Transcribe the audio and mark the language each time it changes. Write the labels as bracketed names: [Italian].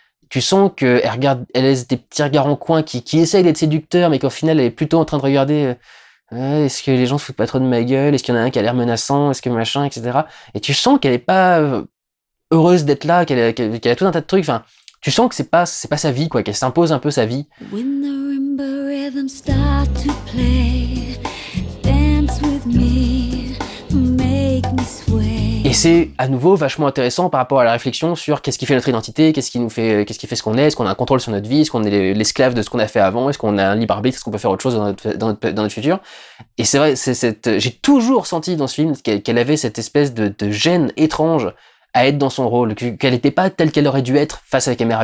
[French] Tu sens qu'elle laisse des petits regards en coin qui essayent d'être séducteurs, mais qu'au final elle est plutôt en train de regarder est-ce que les gens se foutent pas trop de ma gueule, est-ce qu'il y en a un qui a l'air menaçant, est-ce que machin, etc. Et tu sens qu'elle est pas heureuse d'être là, qu'elle a tout un tas de trucs, enfin, tu sens que c'est pas sa vie, quoi, qu'elle s'impose un peu sa vie. [English] When the marimba rhythms start to play, dance with me, make me sway. [French] Et c'est à nouveau vachement intéressant par rapport à la réflexion sur qu'est-ce qui fait notre identité, qu'est-ce qui fait ce qu'on est qu'on a un contrôle sur notre vie, est-ce qu'on est l'esclave de ce qu'on a fait avant, est-ce qu'on a un libre arbitre, est-ce qu'on peut faire autre chose dans notre futur. Et c'est vrai, j'ai toujours senti dans ce film qu'elle avait cette espèce de gêne étrange à être dans son rôle, qu'elle n'était pas telle qu'elle aurait dû être face à la caméra.